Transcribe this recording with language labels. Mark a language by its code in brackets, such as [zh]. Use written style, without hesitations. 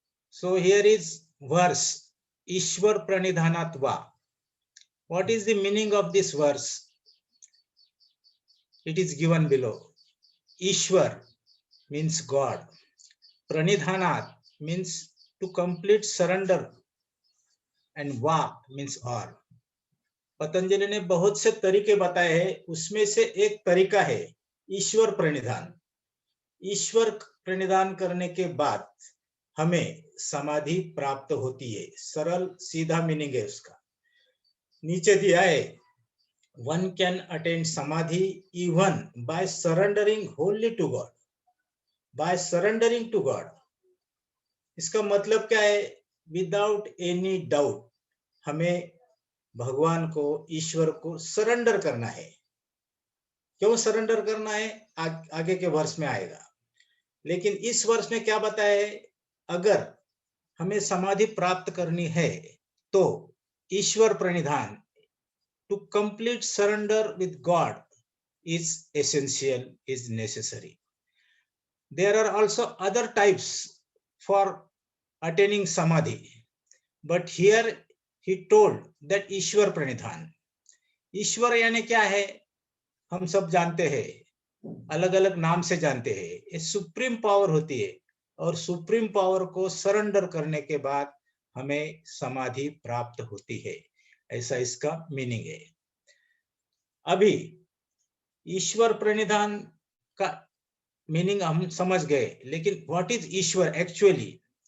[en] So here is verse, Ishwar Pranidhanatva. What is the meaning of this verse? It is given below. Ishwar means God. Pranidhanat means to complete surrender. And Va means or. [hi] Patanjali ने बहुत से तरीके बताए हैं, उसमें से एक तरीका है ईश्वर प्रणिधान. ईश्वर प्रणिधान करने के बाद हमें समाधि प्राप्त होती है. सरल सीधा मीनिंग है उसका. नीचे दिया है, [en] one can attain samadhi even by surrendering wholly to God. By surrendering to God. [hi] इसका मतलब क्या है? [en] Without any doubt [hi] हमें भगवान को, ईश्वर को सरेंडर करना है. क्यों सरेंडर करना है? आगे के वर्ष में आएगा. लेकिन इस वर्ष में क्या बताया है? अगर हमें समाधि प्राप्त करनी है तो ईश्वर प्रणिधान, [en] to complete surrender with God, is essential, is necessary. There are also other types for attaining samadhi, but here he told that ईश्वर प्रणिधान. [hi] ईश्वर यानी क्या है? हम सब जानते हैं, अलग अलग नाम से जानते हैं. ये सुप्रीम पावर होती है और सुप्रीम पावर को सरेंडर करने के बाद हमें समाधि प्राप्त होती है. ऐसा इसका मीनिंग है. अभी ईश्वर प्रणिधान का मीनिंग हम समझ गए, लेकिन [en] What is ईश्वर actually?